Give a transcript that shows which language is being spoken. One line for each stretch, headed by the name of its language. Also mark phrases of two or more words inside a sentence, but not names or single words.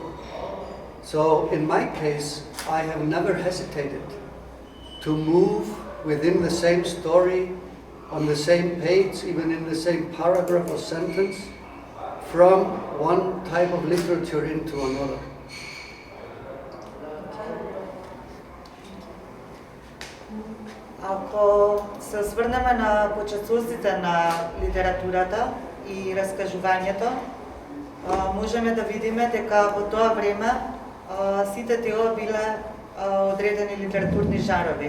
English: So in my case, I have never hesitated to move within the same story, on the same page, even in the same paragraph or sentence, from one type of literature into another.
Macedonian: Ако се осврнеме на почетоците на литературата и раскажувањето, можеме да видиме дека во тоа време сите тие биле одредени литературни жанрови.